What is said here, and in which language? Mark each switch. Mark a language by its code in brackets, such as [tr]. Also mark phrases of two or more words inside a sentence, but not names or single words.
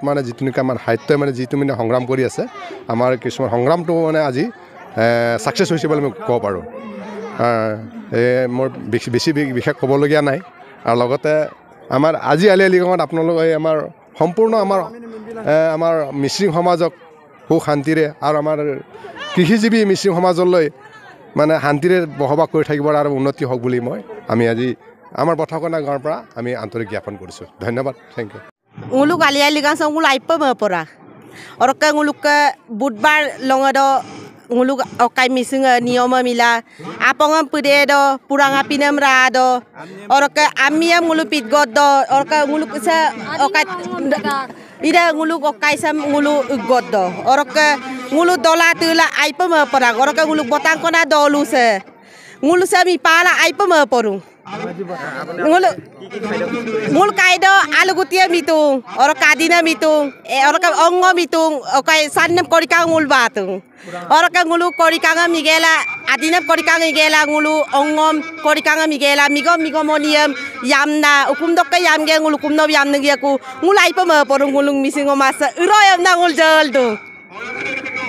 [as] মানে যিটো নেকি আমাৰ সাহিত্যই মানে যিটো মানে সংগ্ৰাম কৰি আছে আমাৰ কিছুমান সংগ্ৰামটো মানে আজি ছাকচেছ হৈছে বুলি মই ক'ব পাৰোঁ মোৰ বেছি বিশেষ ক'বলগীয়া নাই আৰু লগতে আমাৰ আজি আলি আই লৃগাঙত আপোনালোকে আমাৰ সম্পূৰ্ণ আমাৰ মিচিং সমাজক সুখ শান্তিৰে আৰু আমাৰ কৃষিজীৱী মিচিং সমাজলৈ মানে শান্তিৰে বসবাস কৰি থাকিব আৰু উন্নতি হওক বুলি আমি আজি আমাৰ বথাকনা গাঁৱৰ পৰা আমি আন্তৰিক জ্ঞাপন কৰিছোঁ ধন্যবাদ [en] thank you [mrg] nguluk ali ali gang sang ngulai pa ma pora orka nguluk ke budbar longado nguluk okai misinga nioma mila apongam pude do purang apinam ra do orka amiam ngulupit god do orka nguluk sa okai ida nguluk okai sam nguluk god do orka nguluk dola tula ai pa ma pora orka nguluk botang kona dolu se nguluk sa mi pala ai pa ma porung ngul kaido alu gutia mitung ora kadina mitung ora ka ongo mitung okai sannem korika ngul batung ora ka ngulu korika migela adina korika migela ngulu ongom korika migela migo moniam yamna ukum dok ka yamge ngulu kumno yamna giaku ngulai pa ma porung ngulung misingo masa uroyam na ngul jel tu